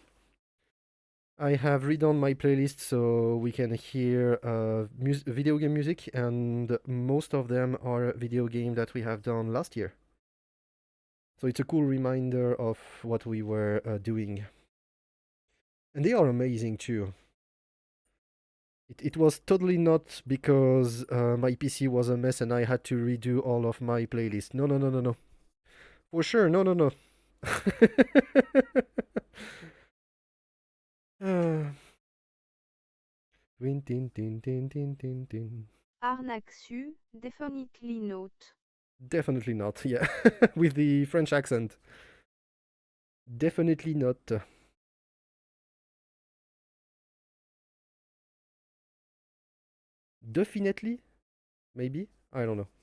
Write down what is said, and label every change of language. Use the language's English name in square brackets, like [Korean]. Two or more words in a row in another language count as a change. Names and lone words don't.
[English] I have redone my playlist so we can hear video game music, and most of them are video game that we have done last year. So it's a cool reminder of what we were doing. And they are amazing too. It was totally not because my PC was a mess and I had to redo all of my playlist. No, no, no, no, no. For sure, no, no, no. Tin, tin, tin, tin, tin, tin, tin. Arnaxu, definitely not. Definitely not, yeah. With the French accent. Definitely not. Definitely? Maybe? I don't know.